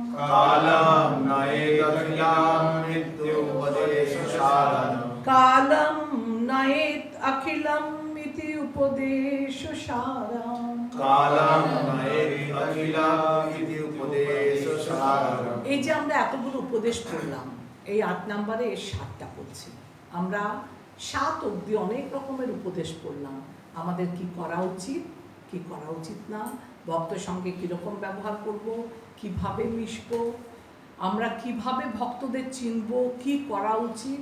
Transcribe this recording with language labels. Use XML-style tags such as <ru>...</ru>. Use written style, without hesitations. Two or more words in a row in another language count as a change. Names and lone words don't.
<sa>कालं नयेदखिलं मृत्युपदेशसारम्, कालं नयेत् अखिलम् इति उपदेशसारम्। कालं नयेदखिलं इति उपदेशसारम्।</sa> <bn>এই যে আমরা এতগুলো উপদেশ পড়লাম, এই 8 নম্বরে এর 7টা পড়ছি। আমরা 7 অবধি অনেক রকমের উপদেশ পড়লাম। আমাদের কি করা উচিত, কি করা উচিত না, ভক্তের সঙ্গে কিরকম ব্যবহার করব, কিভাবে মিশব, আমরা কিভাবে ভক্তদের চিনব, কি করা উচিত।</bn>